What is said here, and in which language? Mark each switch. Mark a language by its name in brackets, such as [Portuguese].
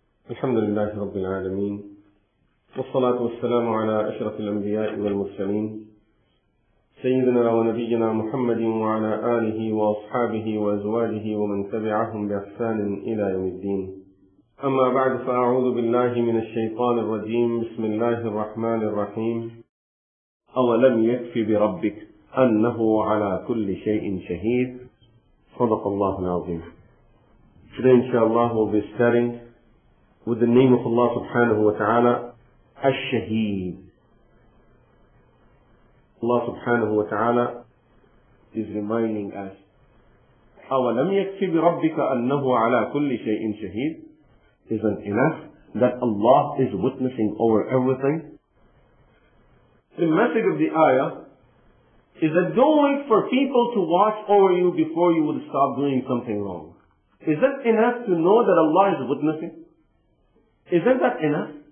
[Arabic] الحمد لله رب العالمين والصلاة والسلام على أشرف الأنبياء والمرسلين سيدنا ونبينا محمد وعلى آله وأصحابه وأزواجه ومن تبعهم بإحسان إلى يوم الدين. أما بعد، فأعوذ بالله من الشيطان الرجيم. بسم الله الرحمن الرحيم. أولم يكف بربك أنه على كل شيء شهيد. صدق الله العظيم. [English] Today, inshallah, we'll be studying with the name of Allah subhanahu wa ta'ala, Ash-Shahid. Allah subhanahu wa ta'ala is reminding us, [Arabic] أَوَلَمْ يَكْفِ بِرَبِّكَ أَنَّهُ عَلَى كُلِّ شَيْءٍ شَهِيدٌ. [English] Isn't enough that Allah is witnessing over everything? The message of the ayah is that don't wait for people to watch over you before you would stop doing something wrong. Is that enough to know that Allah is witnessing? Isn't that enough?